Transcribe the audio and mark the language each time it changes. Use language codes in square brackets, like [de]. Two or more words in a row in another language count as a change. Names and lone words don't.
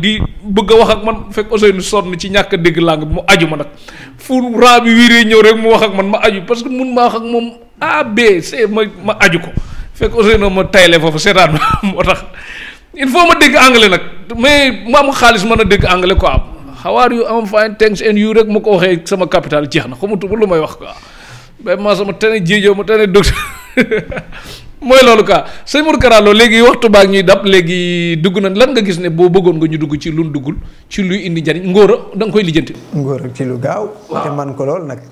[wo] di bëgg a wax ak man fekk Ousseynou sonn ci ñàkk a dégg langue bi mu aju ma nag fu rang bi wiiree ñëw rek mu wax ak man ma aju parce que mun maa wax ak moom A B C ma aju ko fekk Ousseynou ma tayle foofu seetaan moo tax [fr] il faut [wo] ma dégg anglais nag mais mu am xaalis mën a dégg anglais quoi [en] how are you I'm fine thanks and you [wo] rek ma ko waxee sama capital jeex na xamatu lu may wax quoi vraiment sama tane jéejoo ma tane docteur mooy loolu quoi sëñ Modou Kara Lo léegi waxtu baak ñuy dab léegi dugg na lan nga gis ne boo bëggoon nga ñu dugg ci lu duggul ci luy indi njariñ ngóora da nga koy lijjanti. ngóora ci lu gaaw. te man ko lool nag.